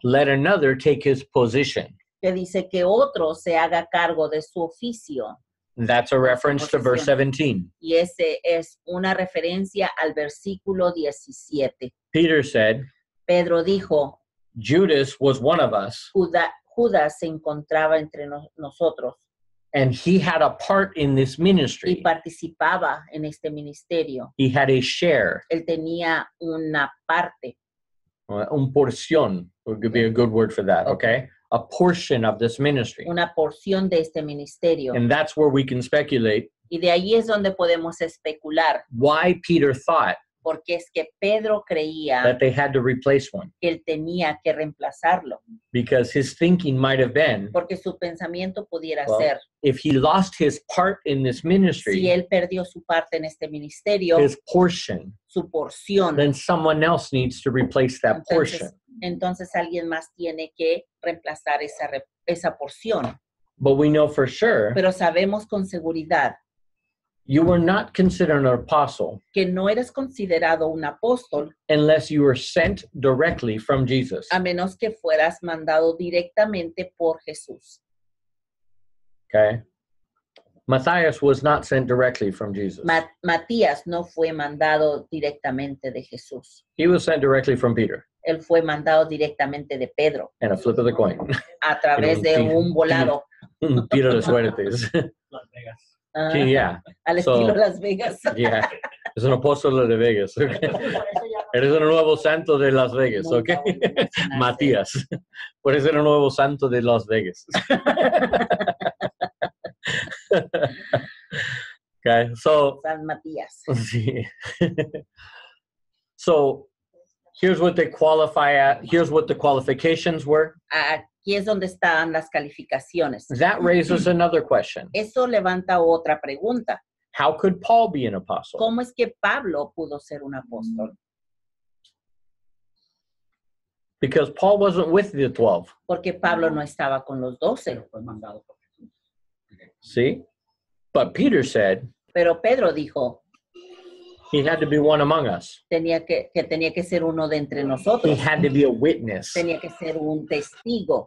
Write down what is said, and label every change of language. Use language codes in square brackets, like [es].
[en] let another take his position. [es] que dice que otro se haga cargo de su oficio. [en] That's a reference to verse 17. [es] Y ese es una referencia al versículo 17. [en] Peter said, [es] Pedro dijo, [en] Judas was one of us, [es] Judas se encontraba entre nosotros [en] and he had a part in this [es] y [en] ministry. [es] participaba en este ministerio. [en] He had a share, [es] Él tenía una parte, un porción, [en] would be a good word for that, okay? A portion of this ministry. [es] una porción de este ministerio. [en] And that's where we can speculate [es] Y de ahí es donde podemos especular, [en] why Peter thought [es] porque es que Pedro creía [en] that they had to replace one, [es] que él tenía que reemplazarlo, [en] because his thinking might have been, [es] porque su pensamiento pudiera [en] Well, [es] ser, [en] if he lost his part in this [es] si [en] ministry, [es] él perdió su parte en este ministerio, [en] his portion, [es] su porción, [en] then someone else needs to replace that portion. [es] entonces alguien más tiene que reemplazar esa porción. [en] But we know for sure [es] Pero sabemos con seguridad [en] you were not considered an apostle [es] que no eres considerado un apóstol [en] unless you were sent directly from Jesus. [es] a menos que fueras mandado directamente por Jesús. [en] Okay? Matthias was not sent directly from Jesus. [es] Matías no fue mandado directamente de Jesús. [en] He was sent directly from Peter. [es] Él fue mandado directamente de Pedro [en] and a flip of the coin. [es] a través de un volado. Un tiro de suertes. Las Vegas. Ah, Sí, yeah. al [en] So- [es] estilo Las Vegas. Yeah. Es un apóstol de Vegas. Okay. Eres un nuevo santo de Las Vegas, ¿ok? Nunca volvió a mencionarse. Matías. Puedes ser un nuevo santo de Las Vegas. [en] Okay, so, [es] San Matías. sí. [en] So, here's what they qualify at. Here's what the qualifications were. [es] Aquí es donde están las calificaciones. [en] That raises another question. [es] Eso levanta otra pregunta. [en] How could Paul be an apostle? [es] ¿Cómo es que Pablo pudo ser un apóstol? [en] Because Paul wasn't with the 12. [es] Porque Pablo no estaba con los 12. Pero fue mandado por Jesús. [en] See? But Peter said [es] Pero Pedro dijo [en] he had to be one among us. [es] tenía que ser uno de entre [en] He [es] nosotros. [en] had to be a witness [es] Tenía que ser un testigo